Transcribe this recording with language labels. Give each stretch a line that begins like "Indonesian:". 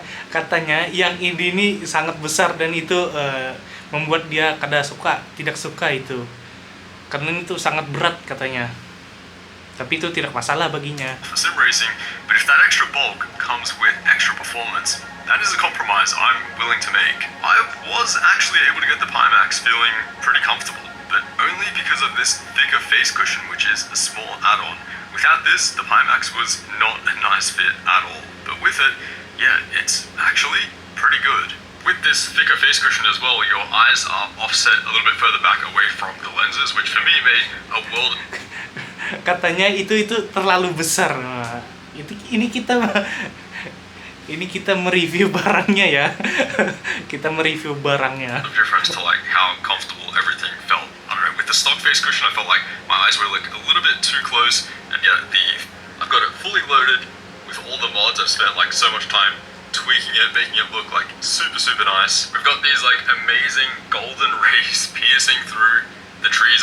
Indonesian: Katanya yang ini sangat besar dan itu membuat dia tidak suka itu. Karena itu sangat berat katanya. Tapi itu tidak masalah baginya.
English: For sim racing, but if that extra bulk comes with extra performance, that is a compromise I'm willing to make. I was actually able to get the Pimax feeling pretty comfortable, but only because of this thicker face cushion, which is a small add-on. Without this, the Pimax was not a nice fit at all. But with it, yeah, it's actually pretty good. With this thicker face cushion as well, your eyes are offset a little bit further back away from the lenses, which for me made a world.
Indonesian: Katanya itu terlalu besar. Ini kita ini kita mereview barangnya ya. Kita mereview barangnya.
English: Difference to like how comfortable everything felt. I don't know, with the stock face cushion I felt like my eyes were like a little bit too close, and yet I've got it fully loaded with all the mods. I've spent like so much time tweaking it, making it look like super nice. We've got these like amazing golden rays piercing through the trees.